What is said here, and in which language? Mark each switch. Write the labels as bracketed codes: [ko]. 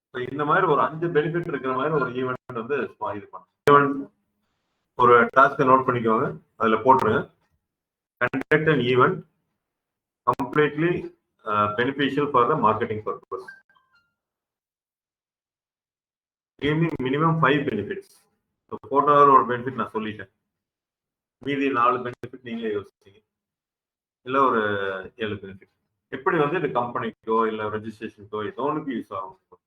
[ta] இந்த மாதிரி ஒரு 5 பெனிஃபிட் இருக்கிற மாதிரி ஒரு ஈவெண்ட் வந்து இது பண்ணுங்க. ஒரு டாஸ்க்கை நோட் பண்ணிக்கோங்க, அதுல போட்டுருங்க, [en] Conduct an event completely beneficial for the marketing purpose. Give me minimum 5 benefits. [ta] Photo ஒரு பெனிஃபிட் நான் சொல்லிட்டேன், மீதி 4 பெனிஃபிட் நீங்களே யோசிச்சீங்க, இல்ல ஒரு 7 பெனிஃபிட். எப்படி வந்து இது கம்பெனிக்கோ இல்ல ரெஜிஸ்ட்ரேஷனுக்கோ ஏதோ ஒன்றுக்கு யூஸ் ஆகும்.